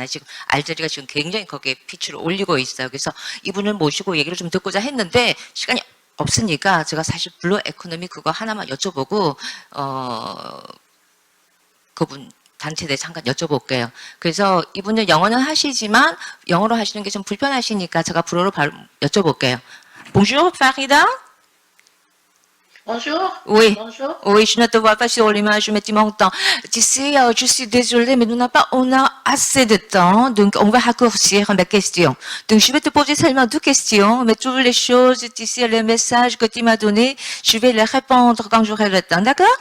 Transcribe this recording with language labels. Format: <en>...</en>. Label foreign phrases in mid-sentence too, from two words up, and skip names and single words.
<ko>지금 알제리가 지금 굉장히 거기에 피치를 올리고 있어요. 그래서 이분을 모시고 얘기를 좀 듣고자 했는데 시간이 없으니까 제가 사실</ko> <en>blue economy</en> <ko>그거 하나만 여쭤보고 그분 단체에 대해 잠깐 여쭤볼게요. 그래서 이분은 영어는 하시지만 영어로 하시는 게 좀 불편하시니까 제가 불어로 바로 여쭤볼게요.</ko> <fr>Bonjour, Farida. Bonjour. Oui. Bonjour. Oui, je ne te vois pas sur l'image, mais tu m'entends. Tu sais, je suis désolée, mais on a assez de temps, donc on va raccourcir mes questions. Donc je vais te poser seulement 2 questions, mais toutes les choses, tu sais, les messages que tu m'as donnés, je vais les répondre quand j'aurai le temps, d'accord?</fr>